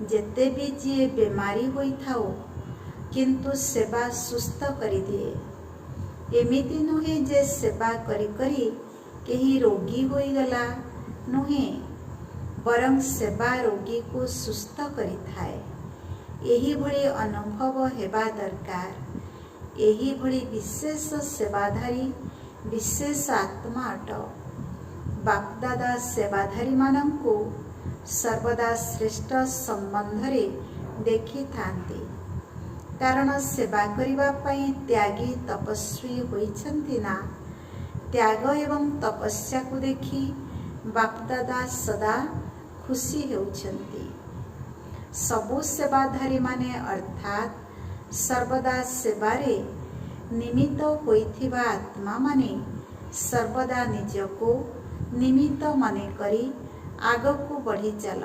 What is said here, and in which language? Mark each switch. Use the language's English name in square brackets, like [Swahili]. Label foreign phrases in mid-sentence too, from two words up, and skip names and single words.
[Odia] ଯେତେ ଭି ଯେ ବେମାରୀ ହୋଇ ଥାଉ କିନ୍ତୁ ସେବା ସୁସ୍ଥ କରି ଦିଏ। ଏମିତି ନୁହେଁ ଯେ ସେବା କରି କରି କେହି ରୋଗୀ ହୋଇ ଗଲା, ନୁହେଁ, ବରଂ ସେବା ରୋଗୀ କୁ ସୁସ୍ଥ କରି ଥାଏ। ଏହି ଭଳି ଅନୁଭବ ହେବା ଦରକାର। ଏହି ଭଳି ବିଶେଷ ସେବାଧାରୀ ବିଶେଷ ଆତ୍ମା ଅଟ। ବାପଦାଦା ସେବାଧାରୀ ମାନଙ୍କୁ ସର୍ବଦା ଶ୍ରେଷ୍ଠ ସମ୍ବନ୍ଧରେ ଦେଖି ଥାନ୍ତି। କାରଣ ସେବା କରିବା ପାଇଁ ତ୍ୟାଗୀ ତପସ୍ୱୀ ହୋଇଛନ୍ତି ନା। ତ୍ୟାଗ ଏବଂ ତପସ୍ୟା କୁ ଦେଖି ବାପଦାଦା ସଦା ଖୁସି ହେଉଛନ୍ତି। ସବୁ ସେବାଧାରୀ ମାନେ ଅର୍ଥାତ ସର୍ବଦା ସେବାରେ ନିମିତ୍ତ ହୋଇଥିବା ଆତ୍ମା ମାନେ ସର୍ବଦା ନିଜକୁ ନିମିତ୍ତ ମାନେ କରି ଆଗକୁ ବଢ଼ି ଚାଲ।